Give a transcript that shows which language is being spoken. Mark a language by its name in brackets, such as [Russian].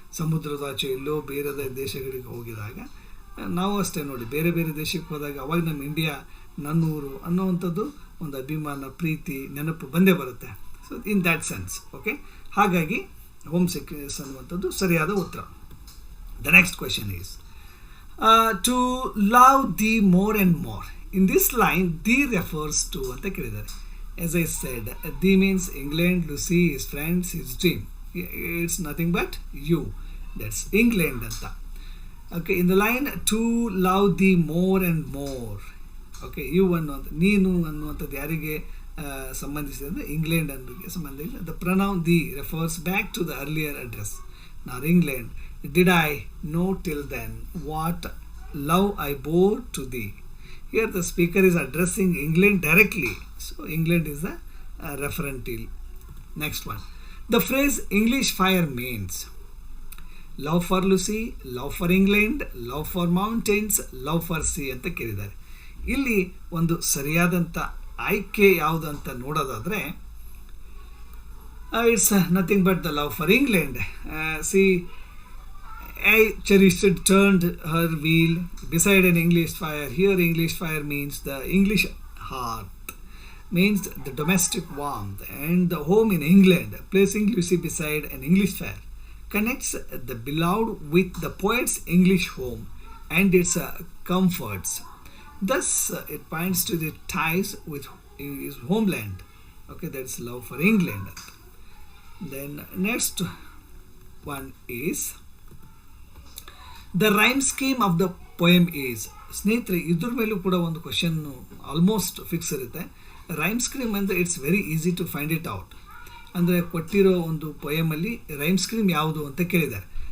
[Kannada] ಸಮುದ್ರದಾಚೆ ಎಲ್ಲೋ ಬೇರೆ ದೇಶಗಳಿಗೆ ಹೋಗಿದಾಗ, ನಾವು ಅಷ್ಟೇ ನೋಡಿ, ಬೇರೆ ಬೇರೆ ದೇಶಕ್ಕೆ ಹೋದಾಗ ಅವಾಗ ನಮ್ಮ ಇಂಡಿಯಾ ನನ್ನೂರು ಅನ್ನೋವಂಥದ್ದು ಒಂದು ಅಭಿಮಾನ, ಪ್ರೀತಿ, ನೆನಪು ಬಂದೇ ಬರುತ್ತೆ. [English] So in that sense. [Kannada] Okay, ಹಾಗಾಗಿ ಹೋಮ್ ಸಿಕ್ನೆಸ್ ಅನ್ನುವಂಥದ್ದು ಸರಿಯಾದ ಉತ್ತರ. [English] The next question is to love the more and more. In this line the refers to [Kannada] ಅಂತ ಕೇಳಿದ್ದಾರೆ. [English] As I said, the means England, Lucy, his friends, his dream. It's nothing but you. That's England anta. Okay, in the line to love thee more and more. [Kannada] Okay, you ಅನ್ನುವಂಥ, ನೀನು ಅನ್ನುವಂಥದ್ದು ಯಾರಿಗೆ ಸಂಬಂಧಿಸಿದೆ ಅಂದರೆ England ಅನ್ನೋರಿಗೆ ಸಂಬಂಧಿಸಿದೆ. [English] The pronoun thee refers back to the earlier address. Now England, did I know till then what love I bore to thee? Here the speaker is addressing England directly. So England is the referential. Next one. The phrase English fire means love for Lucy, love for England, love for mountains, love for sea [Kannada] ಅಂತ ಕೇಳಿದ್ದಾರೆ. ಇಲ್ಲಿ ಒಂದು ಸರಿಯಾದಂಥ ಆಯ್ಕೆ ಯಾವುದು ಅಂತ ನೋಡೋದಾದರೆ, [English] It's nothing but the love for England. C, I cherished turned her wheel beside an English fire. Here English fire means the English heart, means the domestic warmth, and the home in England. Placing Lucy beside an English fire connects the beloved with the poet's English home and its comforts. Thus it points to the ties with his homeland. Okay, that's love for England. Then next one is the rhyme scheme of the poem is. [Kannada] ಸ್ನೇಹಿತರೆ, ಇದ್ರ ಮೇಲೂ ಕೂಡ ಒಂದು question almost fix ಇರುತ್ತೆ. Rhyme scheme ಅಂದರೆ [English] It's very easy to find it out. [Kannada] ಅಂದರೆ ಕೊಟ್ಟಿರೋ ಒಂದು ಪೊಯಮಲ್ಲಿ ರೈಮ್ ಸ್ಕೀಮ್ ಯಾವುದು ಅಂತ ಕೇಳಿದ್ದಾರೆ.